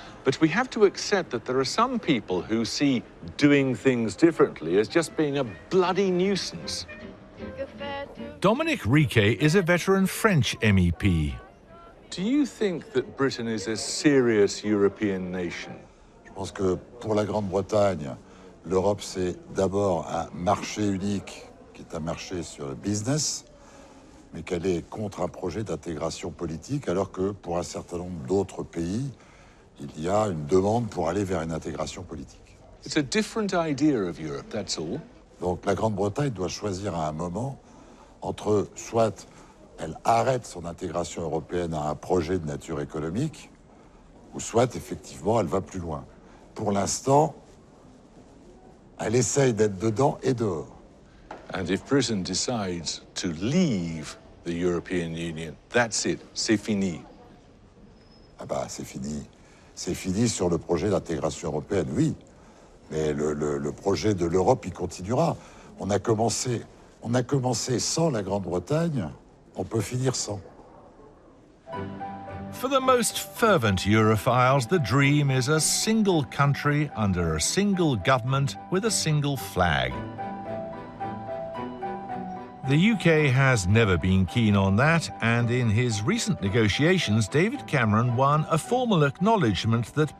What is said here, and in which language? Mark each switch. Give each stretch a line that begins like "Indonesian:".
English: But we have to accept that there are some people who see doing things differently as just being a bloody nuisance. Dominic Riquet is a veteran French MEP. Do you think that Britain is a serious European nation?
French: Je pense que pour la Grande-Bretagne, l'Europe c'est d'abord un marché unique qui est un marché sur le business, mais qu'elle est contre un projet d'intégration politique, alors que pour un certain nombre d'autres pays, il y a une demande pour aller vers une intégration politique.
English: It's a different idea of Europe, that's all.
French: Donc la Grande-Bretagne doit choisir à un moment entre soit elle arrête son intégration européenne à un projet de nature économique, ou soit effectivement elle va plus loin. Pour l'instant, elle essaye d'être dedans et dehors.
English: And if Britain decides to leave the European Union, that's it,
French: c'est fini. Ah bah c'est fini. C'est fini sur le projet d'intégration européenne, oui. Mais le projet de l'Europe, il continuera. On a commencé sans la Grande-Bretagne, on peut finir sans.
English: For the most fervent Europhiles, the dream is a single country under a single government with a single flag. The UK has never been keen on that, and in his recent negotiations, David Cameron won a formal acknowledgement that